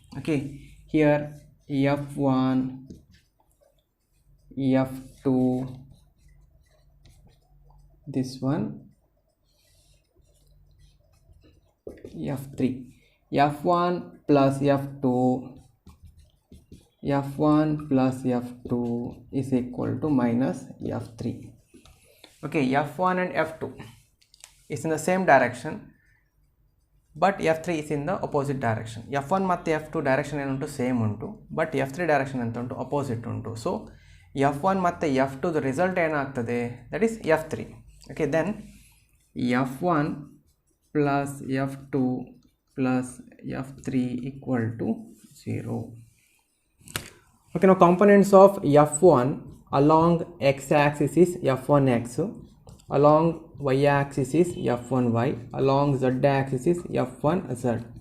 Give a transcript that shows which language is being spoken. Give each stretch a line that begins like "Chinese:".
English: Okay, here F1, F2, this one F3, F1 plus F2, F1 plus F2 is equal to minus F3. Okay, F1 and F2 is in the same direction, but F3 is in the opposite direction.
Kannada: F1 ಮತ್ತು F2 direction ಏನುಂಟು same ಉಂಟು, but F3 direction ಅಂತ ಉಂಟು opposite ಉಂಟು. So F1 ಮತ್ತು F2 result ಏನಾಗ್ತದೆ,
English: That is F3. Okay, then F1 plus F2 plus F3 equal to 0. Okay, now components of F1 along x-axis is F1x, along y-axis is F1y, along z-axis is F1z.